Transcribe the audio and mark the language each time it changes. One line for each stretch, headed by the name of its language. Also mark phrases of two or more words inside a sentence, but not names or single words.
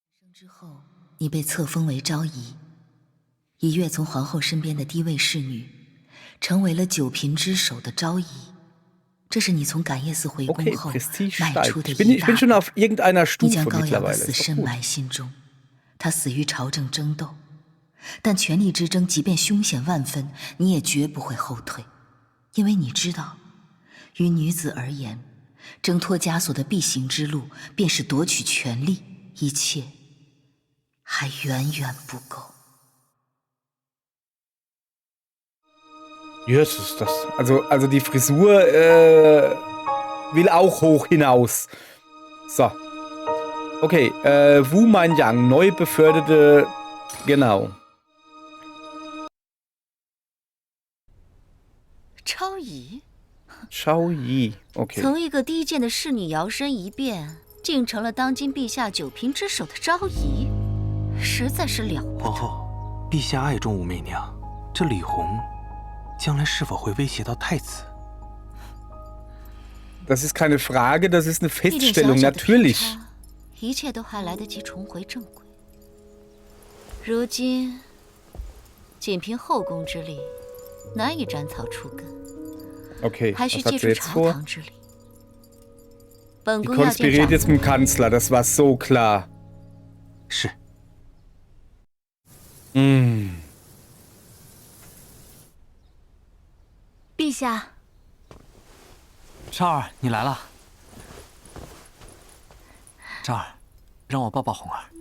Chinese: 之后，你被册封为昭仪，一跃从皇后身边的低位侍女，成为了九品之首的昭仪。这是你从感业寺回宫
German: Okay,
Chinese: 后
German: Prestige
Chinese: 迈
German: steigt.
Chinese: 出的
German: Ich
Chinese: 一
German: bin
Chinese: 大
German: schon
Chinese: 步。
German: auf irgendeiner
Chinese: 你将
German: Stufe
Chinese: 高阳的
German: mittlerweile.
Chinese: 死
German: Ist doch
Chinese: 深
German: gut.
Chinese: 埋心中，他死于朝政争斗，但权力之争即便凶险万分，你也绝不会后退，因为你知道，于女子而言，挣脱枷锁的必行之路便是夺取权力，一切还远远不够。
German: Yes, ist das. Also die Frisur will auch hoch hinaus. So. Okay, Wu Manyang, neu beförderte. Genau.
Chinese: 昭仪，
German: Shao Yi. Okay.
Chinese: 从一个低贱的侍女摇身一变，竟成了当今陛下九品之首的昭仪，实在是了不得。皇后，陛下爱重武媚娘，这李红将来是否会威胁到太子？
German: Das ist keine Frage, das ist eine
Chinese: 一点小
German: Feststellung.
Chinese: 小的偏
German: Natürlich.
Chinese: 差，一切都还来得及重回正轨。如今，仅凭后宫之力，难以斩草除根，
German: Okay,
Chinese: 还需
German: was
Chinese: 借
German: hat
Chinese: 助
German: sie jetzt
Chinese: 朝
German: vor?
Chinese: 堂之力。本
German: Die
Chinese: 宫要见
German: konspiriert
Chinese: 长
German: jetzt mit dem Kanzler, das war so klar.
Chinese: 是。陛下。昭儿，你来了。昭儿，让我抱抱红儿。